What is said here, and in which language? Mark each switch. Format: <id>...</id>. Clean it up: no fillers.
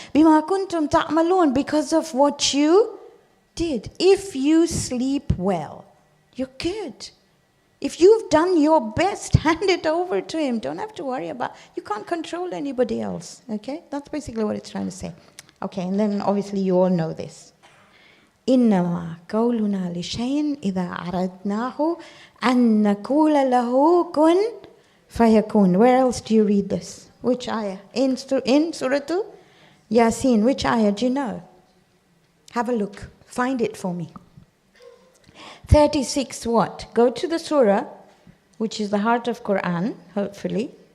<ar>Bima kuntum ta'malun.</ar> <en>Because of what you did. If you sleep well, you're good. If you've done your best, hand it over to him. Don't have to worry about. You can't control anybody else. Okay? That's basically what it's trying to say. Okay, and then obviously you all know this.</en> <ar>إنما قولنا لشيء إذا أردناه أن نقول له كن فيكون.</ar> <en>Where else do you read this? Which ayah? In Surah Yasin. Which ayah do you know? Have a look. Find it for me. 36 what? Go to the surah, which is the heart of Qur'an, hopefully.</en>